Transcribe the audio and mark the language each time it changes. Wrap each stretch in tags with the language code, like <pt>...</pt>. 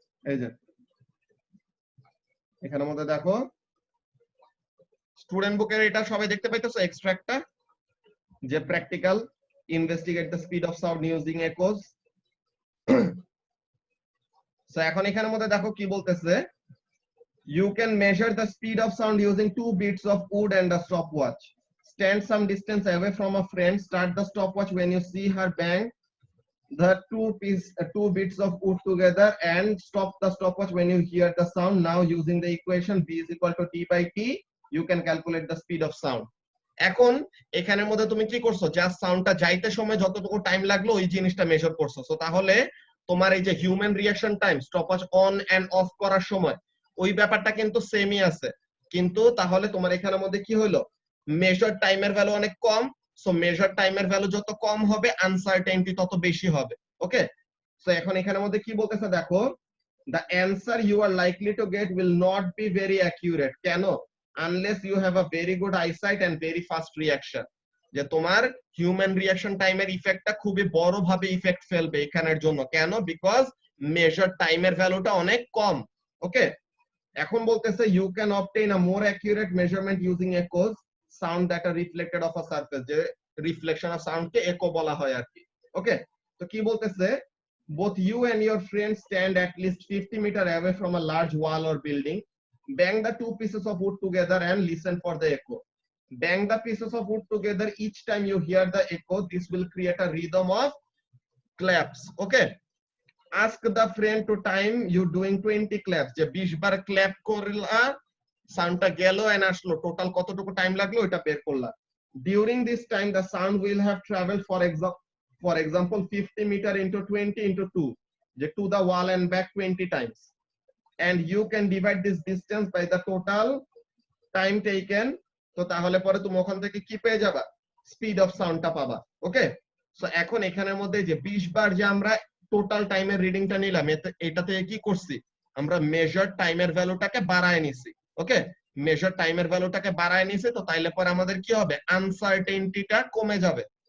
<bn>এই যে এখানের মধ্যে দেখো স্টুডেন্ট বুকের এটা সবাই দেখতে পাইতেছো এক্সট্রাক্টটা, যে</bn> <en>Practical investigate the speed of sound using echoes.</en> <bn>So এখন এখানের মধ্যে দেখো কি বলতেছে,</bn> <en>you can measure the speed of sound using 2 bits of wood and a stopwatch. Stand some distance away from a friend, start the stopwatch when you see her bang the two bits of wood together, and stop the stopwatch when you hear the sound. Now using the equation v is equal to d by t, you can calculate the speed of sound.</en> <bn>এখন এখানের মধ্যে তুমি কি করছো, just সাউন্ডটা যাইতে সময় যতটুকু টাইম লাগলো ওই জিনিসটা মেজার করছো। সো তাহলে তোমার এই যে human reaction time, stopwatch on end of করার সময়, ওই ব্যাপারটা কিন্তু সেমই আছে, কিন্তু তাহলে তোমার এখানের মধ্যে কি হলো, মেজার টাইমের ভ্যালু অনেক কম। সো মেজার টাইমের ভ্যালু যত কম হবে আনসার্টেনিটি তত বেশি হবে। ওকে, সো এখন এখানের মধ্যে কি বলতেছে দেখো,</bn> <en>the answer you are likely to get will not be very accurate. কেন? unless you have a very good eyesight and very fast reaction.</en> <bn>যে তোমার হিউম্যান রিঅ্যাকশন টাইমের ইফেক্টটা খুবই বড় ভাবে ইফেক্ট ফেলবে এখানের জন্য। কেন? বিকজ মেজার টাইমের ভ্যালুটা অনেক কম। ওকে, এখন বলতেছে</bn> <en>you can obtain a more accurate measurement using echoes, sound that are reflected off a surface,</en> <bn>যে reflection of sound K echo বলা হয় আর কি। ওকে, তো কি বলতেছে,</bn> <en>both you and your friends stand at least 50 meters away from a large wall or building. Bang the 2 pieces of wood together and listen for the echo. Bang the pieces of wood together each time you hear the echo. This will create a rhythm of claps. Okay, ask the friend to time you doing 20 claps.</en> <bn>যে 20 বার clap করলা, সাউন্ডটা গেল and আসলো, total কতটুকু time লাগলো এটা বের করলা।</bn> <en>During this time the sound will have traveled for example 50 meter into 20 into 2, যে to the wall and back 20 times, and you can divide this distance by the total time taken.</en> <bn>তো তাহলে পরে তুমি ওখান থেকে কি পেয়ে যাবা, স্পিড অফ সাউন্ডটা পাবা। ওকে, সো এখন এখানের মধ্যে যে 20 বার যে আমরা টোটাল টাইমের রিডিংটা নিলাম, এটাতে কি করছি, আমরা মেজার টাইমের ভ্যালুটাকে বাড়ায় নিছি। ওকে, মেজার টাইমের ভ্যালুটাকে বাড়ায় নিছি, তো তাইলে পরে আমাদের কি হবে, আনসার্টেনিটিটা কমে যাবে।</bn>